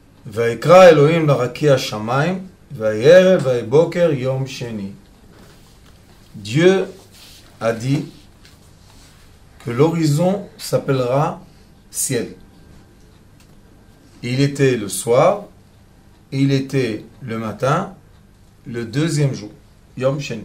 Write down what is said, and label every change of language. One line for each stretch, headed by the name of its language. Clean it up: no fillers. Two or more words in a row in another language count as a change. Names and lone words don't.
Hebrew: ויקרא אלוהים לרקיע שמיים, ויערב ויבוקר יום שני.
French: Dieu a dit que l'horizon s'appellera ciel. Il était le soir, il était le matin, le deuxième jour,
Hebrew: יום שני.